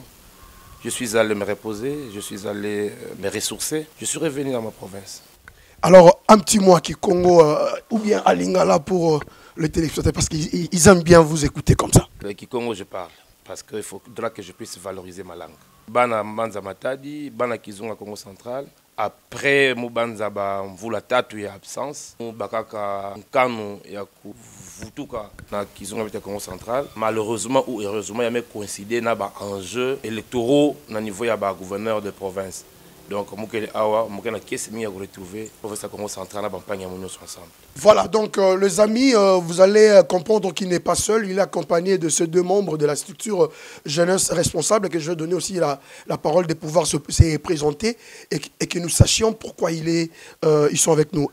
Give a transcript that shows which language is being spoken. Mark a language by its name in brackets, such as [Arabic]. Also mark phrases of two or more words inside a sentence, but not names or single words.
[French] Je suis allé me reposer, je suis allé me ressourcer, je suis revenu dans ma province. Alors, un petit mot à Kikongo ou bien à Lingala pour les téléspectateurs, parce qu'ils aiment bien vous écouter comme ça. Le Kikongo, je parle. Parce qu'il faudra que je puisse valoriser ma langue. [Kongo] Bana Manza Matadi, Bana Kizunga Congo central. Après, Mubanza Mvula Tatu ya absence. Mubakaka Nkanu ya Vutuka na Kizunga Congo central. [French] Malheureusement ou heureusement, il y a coïncidé dans les enjeux électoraux au niveau du gouverneur de province. Donc, voilà, donc les amis, vous allez comprendre qu'il n'est pas seul. Il est accompagné de ces deux membres de la structure jeunesse responsable, que je vais donner aussi la parole de pouvoir se présenter et que nous sachions pourquoi ils sont avec nous.